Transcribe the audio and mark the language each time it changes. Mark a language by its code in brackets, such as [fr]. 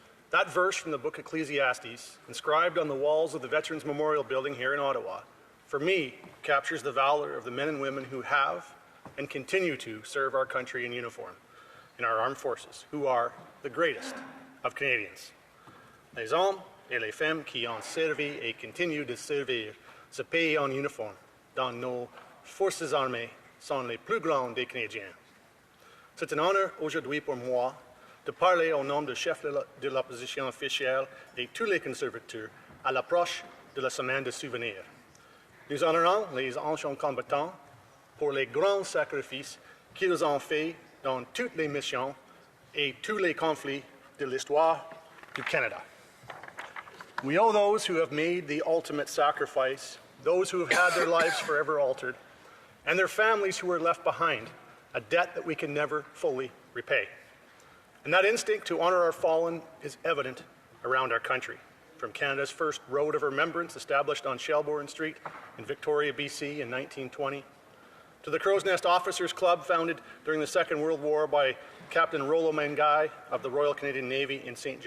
[en] That verse from the book Ecclesiastes, inscribed on the walls of the Veterans Memorial Building here in Ottawa, for me, captures the valor of the men and women who have and continue to serve our country in uniform in our armed forces, who are the greatest of Canadians. [fr] Les hommes et les femmes qui ont servi et continuent de servir ce pays en uniforme dans nos forces armées sont les plus grands des Canadiens. C'est un honneur aujourd'hui pour moi de parler au nom du chef de l'opposition officielle et tous les conservateurs à l'approche de la semaine de souvenirs. Nous honorons les anciens combattants pour les grands sacrifices qu'ils ont faits dans toutes les missions et tous les conflits de l'histoire du Canada. [en] We owe those who have made the ultimate sacrifice, those who have had their lives forever altered, and their families who were left behind, a debt that we can never fully repay. And that instinct to honor our fallen is evident around our country, from Canada's first Road of Remembrance established on Shelbourne Street in Victoria, BC in 1920, to the Crow's Nest Officers Club founded during the Second World War by Captain Rollo Mangai of the Royal Canadian Navy in St.